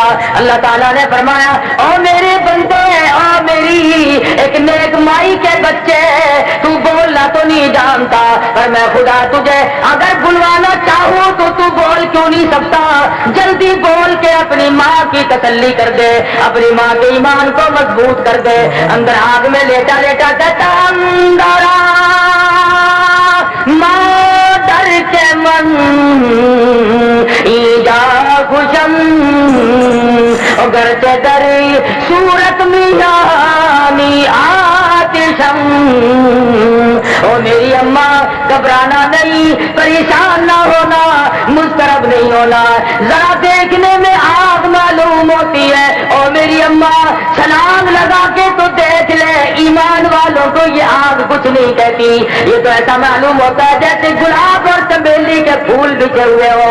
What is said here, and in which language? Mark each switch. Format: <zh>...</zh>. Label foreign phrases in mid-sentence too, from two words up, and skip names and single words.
<ur>اللہ تعالیٰ نے فرمایا او میرے بندے، او میری ایک نیک مائی کے بچے، تو بولنا تو نہیں جانتا، پر میں خدا تجھے اگر بلوانا چاہوں تو تو بول کیوں نہیں سکتا؟ جلدی بول کے اپنی ماں کی تسلی کر دے، اپنی ماں کے ایمان کو مضبوط کر دے۔ اندر آگ میں لیٹا لیٹا کہتا</ur> <fa>اندرا ماں ڈر کے من ایجا خوشم، گرچہ در صورت میانی آتشم۔</fa> <ur>او میری اماں گھبرانا نہیں، پریشان نہ ہونا، مضطرب نہیں ہونا، ذرا دیکھنے میں آگ معلوم ہوتی ہے، او میری اماں چھلانگ لگا کے تو دیکھ لے، ایمان والوں کو یہ آگ کچھ نہیں کہتی، یہ تو ایسا معلوم ہوتا ہے جیسے گلاب اور چمیلی کے پھول بچھے ہوئے ہو۔</ur>